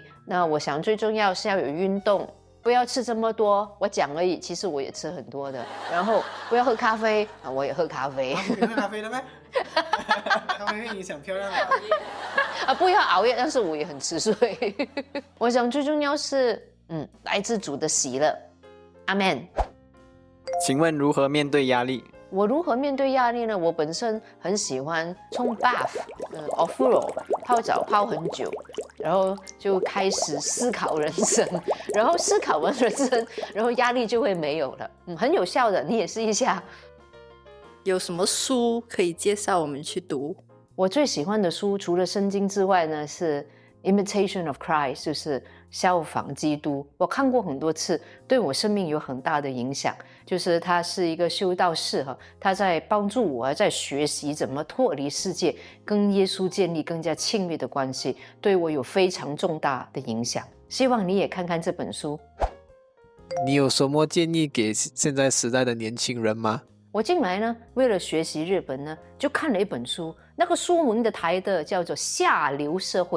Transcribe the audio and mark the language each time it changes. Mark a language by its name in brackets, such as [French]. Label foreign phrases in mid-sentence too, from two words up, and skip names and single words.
[Chinese] 那我想最重要是要有運動。不要吃這麼多，我講而已，其實我也吃很多的。然後不要喝咖啡，我也喝咖啡。你喝咖啡了嗎？咖啡會影響漂亮的。不要熬夜，但是我也很吃睡。我想最重要是，來自主的喜樂。阿們。請問如何面對壓力？我如何面對壓力呢？我本身很喜歡沖 bath，ofuro 泡澡泡很久，然後就開始思考人生，然後思考完人生，然後壓力就會沒有了。很有效的，你也試一下。有什麼書可以介紹我們去讀？我最喜歡的書除了聖經之外呢，是 Imitation of Christ，就是效仿基督。我看過很多次，對我生命有很大的影響。就是他是一個修道士他在幫助我在學習怎麼脫離世界，跟耶穌建立更加親密的關係，對我有非常重大的影響。希望你也看看這本書。你有什麼建議給現在時代的年輕人嗎？我近來呢，為了學習日本呢，就看了一本書，那個書名的台的叫做《下流社會》。